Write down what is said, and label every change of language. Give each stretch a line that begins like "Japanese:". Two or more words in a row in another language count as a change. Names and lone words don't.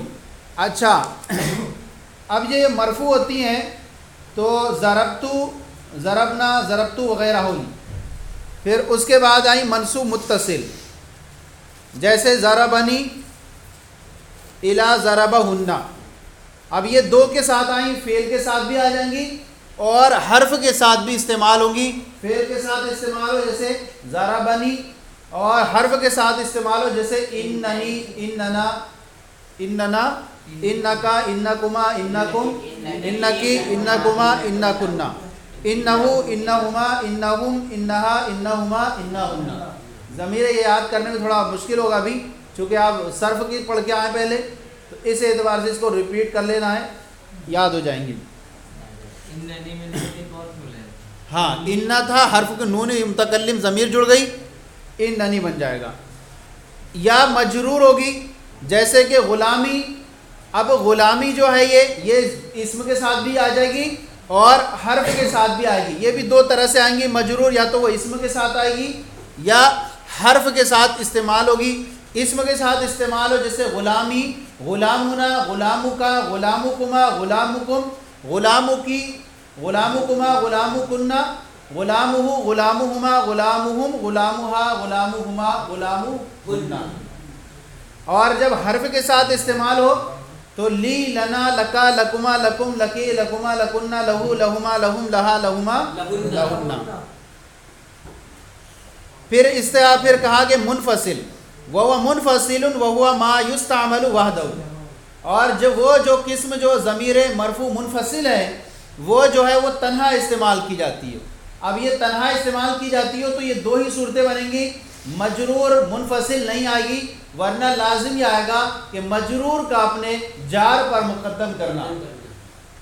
Urdu: اچھا، اب یہ مرفوع ہوتی ہیں تو
Arabic: ضربتو، ضربنا، ضربتو
Urdu: وغیرہ ہوئی، پھر اس کے بعد آئی منصوب متصل، جیسے
Arabic: ضربنی الا ضربہن۔
Urdu: اب یہ 2 کے ساتھ آئیں، فعل کے ساتھ بھی آ جائیں گی اور حرف کے ساتھ بھی استعمال ہوں گی۔ فعل کے ساتھ استعمال ہو جیسے ضربنی، اور حرف کے ساتھ استعمال ہو جیسے اننی،
Arabic: اننا، اننا، انکا، انکما، انکم، انکی، انکما، انکنا، انہو، انہما، انہم، انہا، انہما، انہن۔
Urdu: ضمیر یہ یاد کرنے میں تھوڑا مشکل ہوگا بھی، چونکہ آپ صرف کی پڑھ کے آئیں پہلے، تو اس اعتبار سے اس کو ریپیٹ کر لینا ہے، یاد ہو جائیں گے۔ ہاں، اننا تھا، حرف کے نون متکلم ضمیر جڑ گئی، اننی بن جائے گا۔ یا مجرور ہوگی، جیسے کہ غلامی۔ اب غلامی جو ہے یہ اسم کے ساتھ بھی آ جائے گی اور حرف کے ساتھ بھی آئے گی۔ یہ بھی 2 طرح سے آئیں گی مجرور، یا تو وہ اسم کے ساتھ آئے گی یا حرف کے ساتھ استعمال ہوگی۔ اسم کے ساتھ استعمال ہو جیسے غلامی،
Arabic: غلامنا، غلامکا، غلامکما، غلامکم، غلامکی، غلامکما، غلامکنہ، غلامہ، غلامہما، غلامہم، غلامہا، غلامہما، غلامہنہ۔
Urdu: اور جب حرف کے ساتھ استعمال ہو تو
Arabic: لی، لنا، لکا، لکما، لکم، لکی، لکما، لکنہ، لہو، لہما، لہم، لہا، لہما، لہنہ۔
Urdu: پھر اس طرح پھر کہا کہ منفصل،
Arabic: وَهُوَ مُنْفَصِلٌ وَهُوَ مَا يُسْتَعْمَلُ وَحْدَهُ۔
Urdu: اور جو قسم جو ضمیر مرفوع منفصل ہے وہ جو ہے وہ تنہا استعمال کی جاتی ہے۔ اب یہ تنہا استعمال کی جاتی ہو تو یہ 2 ہی صورتیں بنیں گی، مجرور منفصل نہیں آئے گی، ورنہ لازم یہ آئے گا کہ مجرور کا اپنے جار پر مقدم کرنا۔